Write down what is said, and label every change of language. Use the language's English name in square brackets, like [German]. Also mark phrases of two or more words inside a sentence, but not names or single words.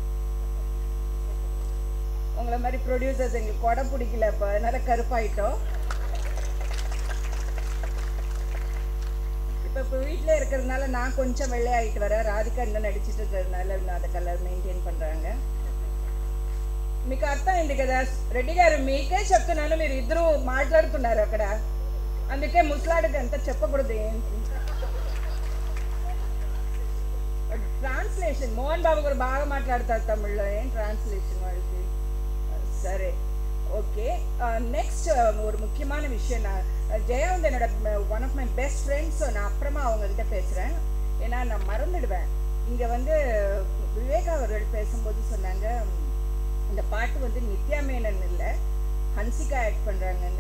[Tamil] உங்களை மாதிரி ப்ரொடியூசர்ஸ் எங்களுக்கு கொடை பிடிக்கல, இப்போ அதனால் கருப்பாயிட்டோம். இப்போ இப்போ வீட்டில் இருக்கிறதுனால நான் கொஞ்சம் வெள்ளையாகிட்டு வரேன். ராதிகா இன்னும் நடிச்சிட்டு இருக்கிறதுனால இன்னும் அதை கலர் மெயின்டைன் பண்ணுறாங்க. [Telugu] మీకు అర్థమైంది కదా రెడ్డి గారు, మీకే చెప్తున్నాను, మీరు ఇద్దరు మాట్లాడుతున్నారు అక్కడ, అందుకే ముసలాడికి అంత చెప్పకూడదు. ఏంటి ట్రాన్స్లేషన్, మోహన్ బాబు గారు బాగా మాట్లాడతారు తమిళ్లో, ఏం ట్రాన్స్లేషన్ వాళ్ళకి. సరే, [Tamil] ஓகே. நெக்ஸ்ட் ஒரு முக்கியமான விஷயம், நான் ஜெயா வந்து என்னோட [English] one of my best friends. [Tamil] ஸோ நான் அப்புறமா அவங்கக்கிட்ட பேசுகிறேன், ஏன்னா நான் மறந்துடுவேன். இங்கே வந்து விவேகா அவர்கள் பேசும்போது சொன்னாங்க, இந்த பாட்டு வந்து நித்யா மேனன் இல்லை, ஹன்சிகா ஆக்ட் பண்ணுறாங்கன்னு.